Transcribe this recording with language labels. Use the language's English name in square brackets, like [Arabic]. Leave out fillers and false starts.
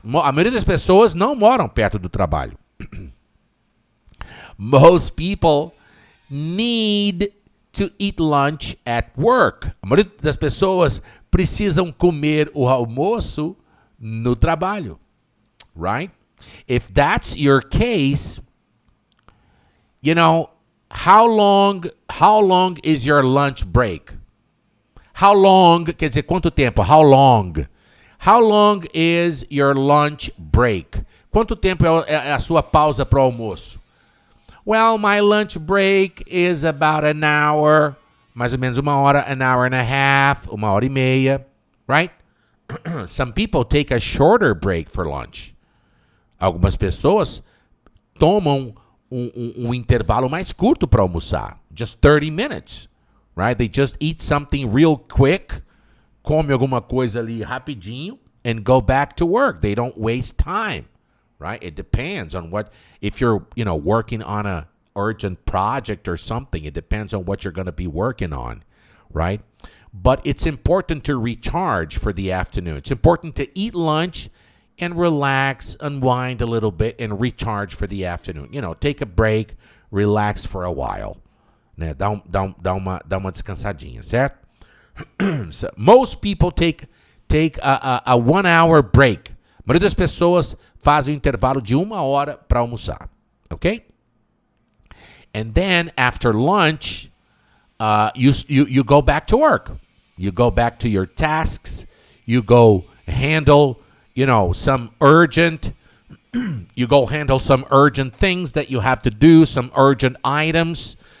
[Portuguese] A maioria das pessoas não moram perto do trabalho. [English] Most people need to eat lunch at work. [Portuguese] A maioria das pessoas precisam comer o almoço no trabalho. [English] Right? If that's your case, you know, how long is your lunch break? How long, [Portuguese] quer dizer, quanto tempo? [English] How long? How long is your lunch break? [Portuguese] Quanto tempo é a sua pausa para o almoço? [English] Well, my lunch break is about an hour, [Portuguese] mais ou menos uma hora, [English] an hour and a half, [Portuguese] uma hora e meia, right? [English] Some people take a shorter break for lunch. [Portuguese] Algumas pessoas tomam um intervalo mais curto para almoçar, [English] just 30 minutes, right? They just eat something real quick, [Portuguese] come alguma coisa ali rapidinho, [English] and go back to work. They don't waste time, right? It depends on what, if you're, working on a urgent project or something, it depends on what you're going to be working on, right? But it's important to recharge for the afternoon. It's important to eat lunch and relax, unwind a little bit, and recharge for the afternoon. Take a break, relax for a while. [Portuguese] Né? Dá uma descansadinha, certo? [English] So, most people take a 1 hour break. [Portuguese] A maioria das pessoas fazem um intervalo de 1 hora para almoçar, okay? [English] And then after lunch, you go back to work. You go back to your tasks. You go handle, some urgent. You go handle some urgent things that you have to do, some urgent items.